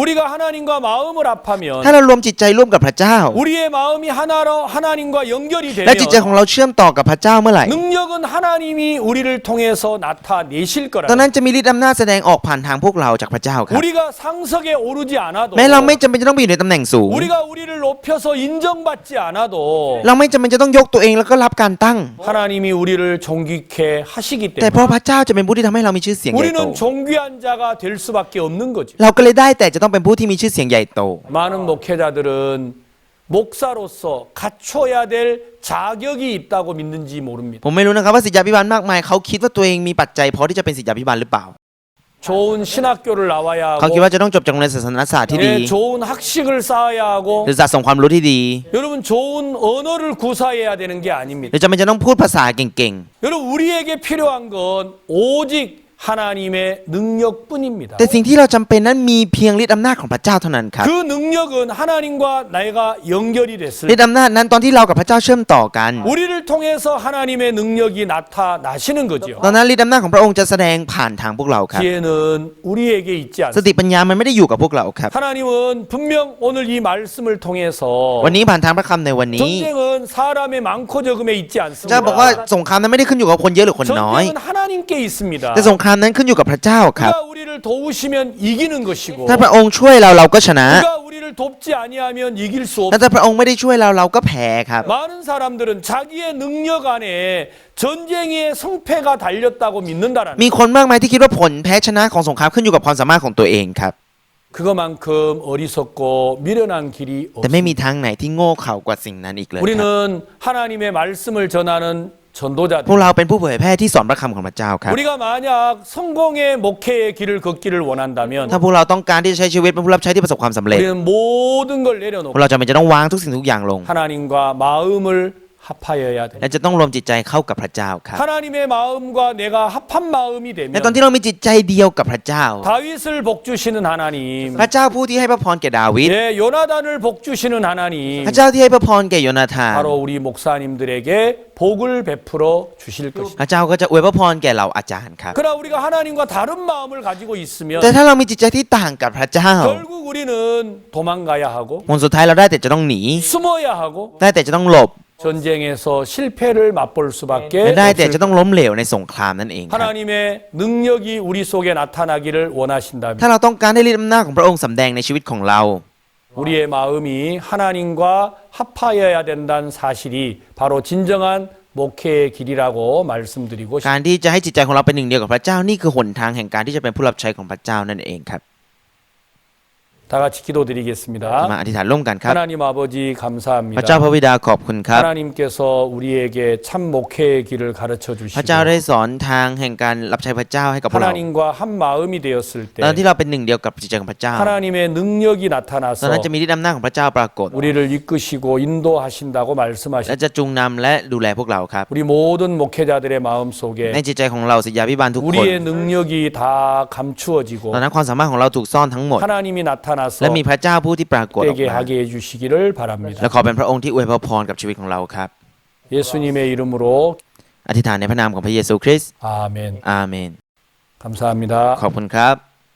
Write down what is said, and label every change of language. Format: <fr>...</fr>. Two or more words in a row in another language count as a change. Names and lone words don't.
<ko>우리가 하나님과 마음을 합하면</ko> <th>ถ้าเรารวมจิตใจร่วมกับพระเจ้า</th> <ko>우리의 마음이 하나로 하나님과 연결이</ko> <th>และ</th> <ko>되면</ko> <th>จิตใจของเราเชื่อมต่อกับพระเจ้าเมื่อไหร่</th> <ko>능력은 하나님이 우리를 통해서 나타내실</ko> <th>ตอนนั้น</th> <ko>거라.</ko> <th>จะมีฤทธิ์อำนาจแสดงออกผ่านทางพวกเราจากพระเจ้าครับ</th> <ko>우리가 상석에 오르지 않아도</ko> <th>แม้เราไม่จำเป็นจะต้องไปอยู่ในตำแหน่งสูง</th> <ko>우리가 우리를 높여서 인정받지 않아도</ko> <th>เราไม่จำเป็นจะต้องยกตัวเองแล้วก็รับการตั้ง</th> <ko>하나님이 우리를 존귀케 하시기</ko> <th>แต่เพราะ</th> <ko>때문에</ko> <th>พระเจ้าจะเป็นผู้ที่ทำให้เรามีชื่อเสียงใหญ่โต</th> <ko>우리는 존귀한 자가 될 수밖에 없는 거죠.</ko> <th>เราก็เลยได้แต่จะต้องเป็นผู้ที่มีชื่อเสียงใหญ่โต</th> <ko>많은 목회자들은 목사로서 갖춰야 될 자격이 있다고 믿는지 모릅니다.</ko> <th>ผมไม่รู้นะครับว่าศิษยาภิบาลมากมายเขาคิดว่าตัวเองมีปัจจัยพอที่จะเป็นศิษยาภิบาลหรือเปล่า</th> <ko>좋은 신학교를 나와야</ko> <th>เขาคิด</th> <ko>하고</ko> <th>ว่าจะต้องจบจากโรงเรียนศาสนศาสตร์ที่ดี</th> <ko>네, 좋은 학식을 쌓아야 하고</ko> <th>หรือสะสมความรู้ที่ดี</th> <ko>여러분 좋은 언어를 구사해야 되는 게</ko> <th>ห</th> <ko>아닙니다.</ko> <th>รือจำเป็นจะต้องพูดภาษาเก่ง</th> <ko>여러분 우리에게 필요한 건 오직 하나님의 능력뿐입니다.</ko> <th>ๆแต่สิ่งที่เราจำเป็นนั้นมีเพียงฤทธิ์อำนาจของพระเจ้าเท่านั้นครับ</th> <ko>그 능력은 하나님과 내가 연결이</ko> <th>ฤท</th> <ko>됐을</ko> <th>ธิ์อำนาจนั้นตอนที่เรากับพระเจ้าเชื่อมต่อกัน</th> <ko>우리를 통해서 하나님의 능력이 나타나시는 거죠.</ko> <th>ตอนนั้นฤทธิ์อำนาจของพระองค์จะแสดงผ่านทางพวกเราครับ</th> <ko>지혜는 우리에게 있지</ko> <th>ส</th> <ko>않습니다.</ko> <th>ติปัญญามันไม่ได้อยู่กับพวกเราครับ</th> <ko>하나님은 분명 오늘 이 말씀을 통해서</ko> <th>วันนี้ผ่านทางพระคำในวันนี้</th> <ko>전쟁은 사람의 많고 적음에 있지</ko> <th>เจ้าบอกว่า</th> <ko>않습니다.</ko> <th>สงครามนั้นไม่ได้ขึ้นอยู่กับคนเยอะหรือคนน้อย</th> <ko>전쟁은 하나님께 있습니다.</ko> <th>แต่สงครามนั้นขึ้นอยู่กับพระเจ้าครับ</th> <ko>그가 우리를 도우시면 이기는 것이고</ko> <th>ถ้าพระองค์ช่วยเราก็ชนะ</th> <ko>그가 우리를 돕지 아니하면 이길 수</ko> <th>และ</th> <ko>없습니다.</ko> <th>ถ้าพระองค์ไม่ได้ช่วยเราก็แพ้ครับ</th> <ko>많은 사람들은 자기의 능력 안에 전쟁의 성패가 달렸다고 믿는다라는</ko> <th>มีคนมากมายที่คิดว่าผลแพ้ชนะของสงครามขึ้นอยู่กับความสามารถของตัวเองครับ</th> <ko>그것만큼 어리석고 미련한 길이</ko> <th>แต่ไม่มี</th> <ko>없습니다.</ko> <th>ทางไหนที่โง่เขลากว่าสิ่งนั้นอีกเลยครับ</th> <ko>우리는 하나님의 말씀을 전하는</ko> <th>พวก</th> <ko>전도자들.</ko> <th>เราเป็นผู้เผยแพร่ที่สอนพระคำของพระเจ้าครับ</th> <ko>우리가 만약 성공의 목회의 길을 걷기를 원한다면</ko> <th>ถ้าพวกเราต้องการที่จะใช้ชีวิตเป็นผู้รับใช้ที่ประสบความสำเร็จ</th> <ko>우리는 모든 걸</ko> <th>พวก</th> <ko>내려놓고</ko> <th>เราจำเป็นจะต้องวางทุกสิ่งทุกอย่างลง</th> <ko>하나님과 마음을 합하여야</ko> <th>และ</th> <ko>됩니다.</ko> <th>จะต้องรวมจิตใจเข้ากับพระเจ้าครับ</th> <ko>하나님의 마음과 내가 합한 마음이</ko> <th>และตอน</th> <ko>되면</ko> <th>ที่เรามีจิตใจเดียวกับพระเจ้า</th> <ko>다윗을 복주시는 하나님,</ko> <th>พระเจ้าผู้ที่ให้พระพรแก่ดาวิด</th> <ko>예, 요나단을 복주시는 하나님,</ko> <th>พระเจ้าที่ให้พระพรแก่โยนาธาน</th> <ko>바로 우리 목사님들에게 복을 베풀어 주실 것입니다.</ko> <th>พระเจ้าก็จะอวยพระพรแก่เราอาจารย์ครับ</th> <ko>그러나 우리가 하나님과 다른 마음을 가지고 있으면</ko> <th>แต่ถ้าเรามีจิตใจที่ต่างกับพระเจ้า</th> <ko>결국 우리는 도망가야 하고</ko> <th>ผลสุดท้ายเราได้แต่จะต้องหนี</th> <ko>숨어야 하고</ko> <th>ได้แต่จะต้องหลบ</th> <ko>전쟁에서 실패를 맛볼</ko> <th>และ</th> <ko>수밖에</ko> <th>ได้แต่</th> <ko>없을</ko> <th>จะต้องล้มเหลวในสงครามนั่นเองครับ</th> <ko>하나님의 능력이 우리 속에 나타나기를 원하신다면</ko> <th>ถ้าเราต้องการให้ฤทธิ์อำนาจของพระองค์สำแดงในชีวิตของเรา</th> <ko>우리의 마음이 하나님과 합하여야 된다는 사실이 바로 진정한 목회의 길이라고 말씀드리고</ko> <th>การ</th> <ko>싶습니다.</ko> <th>ที่จะให้จิตใจของเราเป็นหนึ่งเดียวกับพระเจ้านี่คือหนทางแห่งการที่จะเป็นผู้รับใช้ของพระเจ้านั่นเองครับ</th> <ko>다 같이</ko> <th>มา</th> <ko>기도드리겠습니다.</ko> <th>อธิษฐานร่วมกันครับ</th> <ko>하나님 아버지</ko> <th>พระเจ้า</th> <ko>감사합니다.</ko> <th>พระบิดาขอบคุณครับ</th> <ko>하나님께서 우리에게 참 목회의 길을 가르쳐</ko> <th>พระเจ้าได้</th> <ko>주시고</ko> <th>สอนทางแห่งการรับใช้พระเจ้าให้กับพวกเรา</th> <ko>하나님과 한 마음이 되었을</ko> <th>ตอน</th> <ko>때</ko> <th>ที่เราเป็นหนึ่งเดียวกับจิตใจของพระเจ้า</th> <ko>하나님의 능력이</ko> <th>ตอน</th> <ko>나타나서</ko> <th>นั้นจะมีฤทธิ์อำนาจของพระเจ้าปรากฏ</th> <ko>우리를 이끄시고 인도하신다고</ko> <th>และ</th> <ko>말씀하십니다.</ko> <th>จะจูงนำและดูแลพวกเราครับ</th> <ko>우리 모든 목회자들의 마음 속에</ko> <th>ในจิตใจของเราศิษยาภิบาลทุกคน</th> <ko>우리의 능력이 다 감추어지고</ko> <th>ตอนนั้นความสามารถของเราถูกซ่อนทั้งหมด</th> <ko>하나님이 나타나서</ko> <th>และมีพระเจ้าผู้ที่ปรากฏออก</th> <ko>되게</ko> <th>มา</th> <ko>하게 해주시기를</ko> <th>และ</th> <ko>바랍니다.</ko> <th>ขอเป็นพระองค์ที่อวยพระพรกับชีวิตของเราครับ</th> <ko>예수님의 이름으로</ko> <th>อธิษฐานในพระนามของพระเยซูคริสต์</th> <ko>아멘.</ko> <th>อาเมน</th> <ko>감사합니다.</ko> <th>ขอบคุณครับ</th>